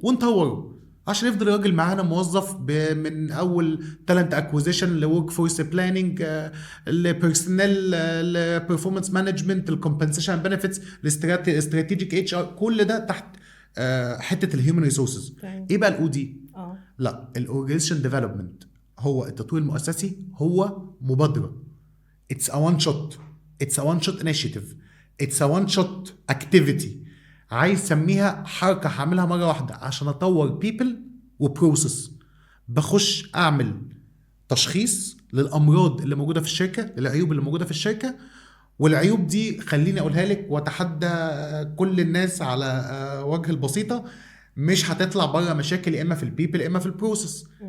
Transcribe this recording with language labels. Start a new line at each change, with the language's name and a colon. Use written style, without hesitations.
Arabic: ونطوره عشان يفضل الراجل معانا موظف من اول تالنت اكوزيشن لورك فورس بلاننج لبيرسونال لبرفورمانس مانجمنت للكومبنسيشن بنفيتس لاستراتيجيك اتش ار، كل ده تحت حته الهيومن ريسورسز. ايه بقى الاو دي؟ لا، الاورجانيزيشن ديفلوبمنت هو التطوير المؤسسي، هو مبادره.
English: it's a one shot initiative, it's a one shot activity.
Arabic: عايز سميها حركه هعملها مره واحده عشان اطور people وبروسس. بخش اعمل تشخيص للامراض اللي موجوده في الشركه، للعيوب اللي موجوده في الشركه، والعيوب دي خليني اقولها لك واتحدى كل الناس على وجه البسيطه، مش هتطلع بره مشاكل يا اما في البيبل يا اما في البروسس.